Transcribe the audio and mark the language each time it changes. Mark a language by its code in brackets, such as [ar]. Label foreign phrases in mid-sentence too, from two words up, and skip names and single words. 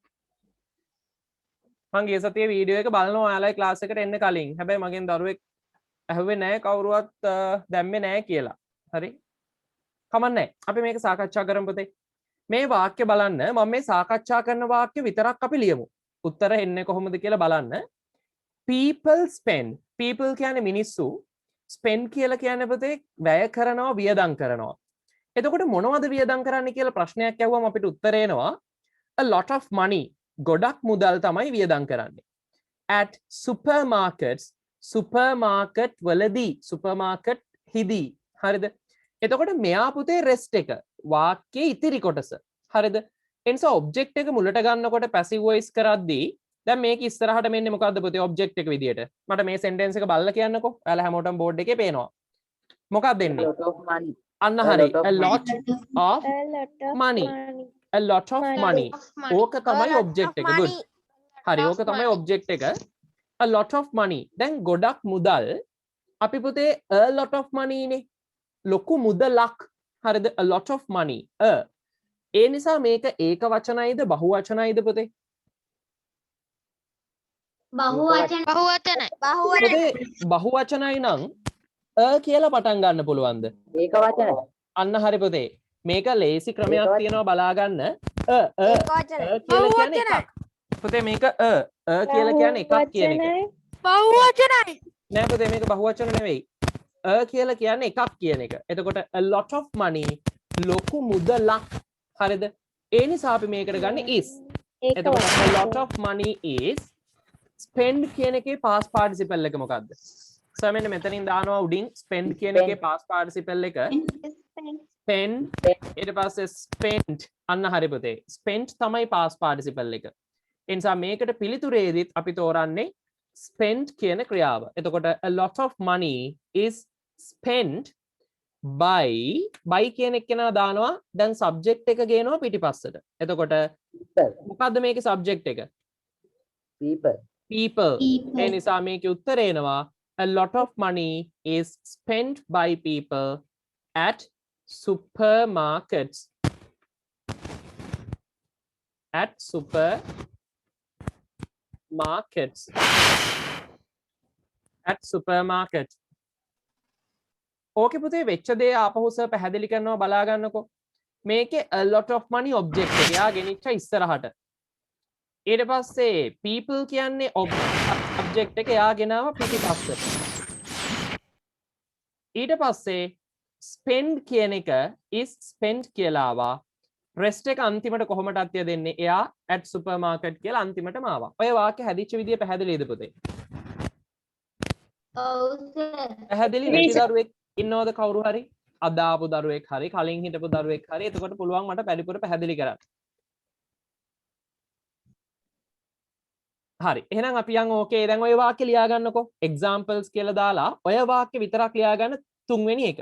[si] මං ගිය සතියේ වීඩියෝ එක බලනවා ඔයාලගේ ක්ලාස් එකට එන්න කලින්. හැබැයි මගෙන් දරුවෙක් ඇහුවේ නැහැ කවුරුවත් දැම්මේ නැහැ කියලා. හරි. කමන්නේ. අපි මේක සාකච්ඡා කරමු පුතේ. මේ වාක්‍ය බලන්න මම මේ සාකච්ඡා කරන වාක්‍ය විතරක් අපි ලියමු. උත්තර එන්නේ කොහොමද කියලා බලන්න. [en] people spend. [si] people කියන්නේ මිනිස්සු. spend කියලා කියන්නේ පුතේ වැය කරනවා වියදම් කරනවා. එතකොට මොනවද වියදම් කරන්න කියලා ප්‍රශ්නයක් ඇහුවම අපිට උත්තර එනවා [en] a lot of money. [si] ගොඩක් මුදල් තමයි වියදම් කරන්නේ. [en] at supermarkets. [si] supermarket වලදී supermarket හිදී. හරිද? එතකොට මෙයා පුතේ rest එක වාක්‍යයේ ඉතිරි කොටස. හරිද? එනිසා object එක මුලට ගන්නකොට [en] passive voice [si] කරද්දී දැන් මේක ඉස්සරහට මෙන්නේ මොකද්ද පුතේ object එක විදියට. මට මේ sentence එක බලලා කියන්නකෝ. ඔයාලා හැමෝටම board එකේ පේනවා. මොකක්ද දෙන්නේ? අන්න හරි. [en] a lot of money. a lot of money. [si] ඕක තමයි object එක. good. හරි ඕක තමයි object එක. [en] a lot of money. [si] දැන් ගොඩක් මුදල් අපි පුතේ [en] a lot of money [si] නේ. ලොකු මුදලක්. හරිද? [en] a lot of money. [si] ඒ නිසා මේක ඒක වචනයිද බහු වචනයිද පුතේ? බහුවචනයි. පුතේ බහු වචනයි නම් කියලා පටන් ගන්න පුළුවන්ද? ඒක වචන. අන්න හරි පුතේ. මේක ලේසි ක්‍රමයක් තියෙනවා බලා ගන්න. කියලා කියන්නේ එකක්. පුතේ මේක කියලා කියන්නේ එකක් කියන එක. බහුවචනයි. නෑ පුතේ මේක බහු වචන නෙවෙයි. කියලා කියන්නේ එකක් කියන එක. එතකොට [en] a lot of money [si] ලොකු මුදලක්. හරිද? ඒ නිසා අපි මේකට ගන්න is. එතකොට [en] a lot of money is spend [si] කියන එකේ [en] past participle [si] එක මොකක්ද? සර් මෙන්න මෙතනින් දානවා උඩින් spend කියන එකේ [en] past participle [si] එක spend ඊට පස්සේ spent අන්න හරි පුතේ. spent තමයි [en] past participle [si] එක. ඒ නිසා මේකට පිළිතුරේදීත් අපි තෝරන්නේ spend කියන ක්‍රියාව. එතකොට [en] a lot of money is spent by [si] කියන එක නා දානවා දැන් subject එක ගේනවා පිටිපස්සට. එතකොට මොකද්ද මේකේ subject එක? people. ඒ නිසා මේකේ උත්තරේ එනවා [en] a lot of money is spent by people at supermarkets. at supermarkets. at supermarket. [si] ඕකේ පුතේ වෙච්ච දේ ආපහු සර් පැහැදිලි කරනවා බලා ගන්නකෝ. මේකේ [en] a lot of money [si] object එක යා ගෙනිච්ච ඉස්සරහට. ඊට පස්සේ people කියන්නේ object එක යා ගෙනාව පිටිපස්සට. ඊට පස්සේ spend කියන එක [en] is spent [si] කියලා ආවා. rest එක අන්තිමට කොහොමද අත්‍ය දෙන්නේ? එයා [en] at supermarket [si] කියලා අන්තිමටම ආවා. ඔය වාක්‍ය හැදිච්ච විදිය පැහැදිලිද පුතේ? ඔව් සර්. පැහැදිලි නැති දරුවෙක් ඉන්නවද කවුරු හරි? අද ආපු දරුවෙක් හරි කලින් හිටපු දරුවෙක් හරි එතකොට පුළුවන් මට පරිපූර්ණ පැහැදිලි කරන්න. හරි එහෙනම් අපි යන් ඕකේ දැන් ඔය වාක්‍ය ලියා ගන්නකෝ examples කියලා දාලා ඔය වාක්‍ය විතරක් ලියා ගන්න තුන්වෙනි එක.